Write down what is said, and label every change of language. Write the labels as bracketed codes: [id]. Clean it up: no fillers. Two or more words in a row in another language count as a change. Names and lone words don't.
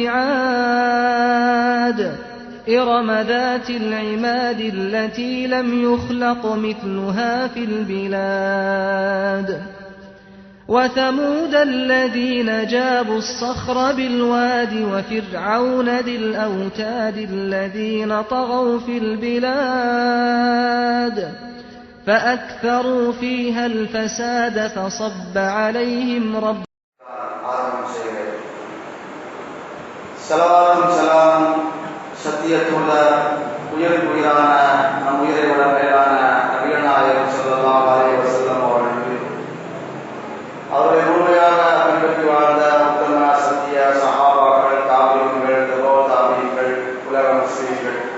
[ar] بعاد إرم ذات العماد التي لم يخلق مثلها في البلاد وثمود الذين جابوا الصخر بالواد وفرعون ذي الأوتاد الذين طغوا في البلاد فأكثروا فيها الفساد فصب عليهم ربهم [ta] சலாம் சத்தியத்துள்ள உயிரான நம் உயிரை விட மேலான நபிகள் நாயகம் [ar] صلى الله عليه وسلم [ta] அவர்களை முழுமையாக பின்பற்றி வாழ்ந்த உத்தம சத்திய சஹாபாக்கள், தாபீன்கள், தாபீன்கள், உலக முஸ்லிம்கள்,